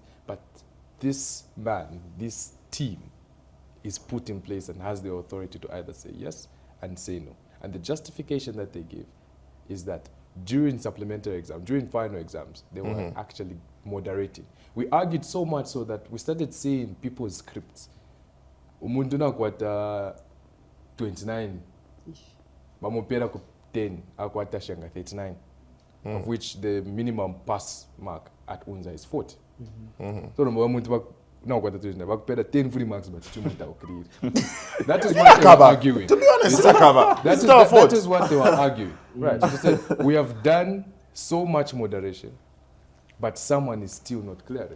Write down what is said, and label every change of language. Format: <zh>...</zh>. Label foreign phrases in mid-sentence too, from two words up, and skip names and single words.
<en>But this man, this team, is put in place and has the authority to either say yes and say no. And the justification that they give is that during supplementary exams, during final exams, they were actually moderating. We argued so much so that we started seeing people's scripts.</en> <bem>Umuntu nakwata 29 Bamupera ku 10, akwata shenga 39,</bem> <en>of which the minimum pass mark at UNZA is 40. So no more no, what the bakupera 10 free marks, but that is what they were arguing. To be honest, that is what they were arguing. Right. So they said, we have done so much moderation, but someone is still not clearing.</en>